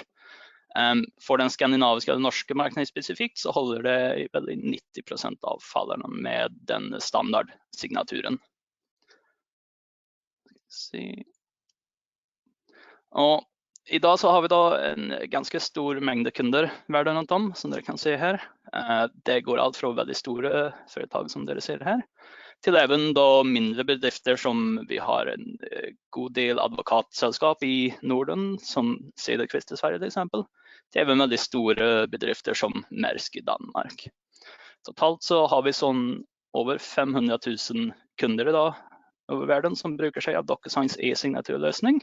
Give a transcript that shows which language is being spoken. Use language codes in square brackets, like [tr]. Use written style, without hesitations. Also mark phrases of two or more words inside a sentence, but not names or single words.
[no] For den skandinaviske og norske markedet spesifikt så holder det i veldig 90% av fallene med den standardsignaturen. Og i dag så har vi da en ganske stor mengde kunder verden rundt om, som dere kan se her. Det går alt fra veldig store foretak som dere ser her, [sv] till även då mindre bedrifter som vi har en god del advokatsällskap i Norden som Cederqvist i Sverige till exempel. Till även väldigt stora bedrifter som Maersk i Danmark. Totalt så har vi sån över 500 000 kunder idag över världen som brukar sig av Docusigns e-signaturlösning.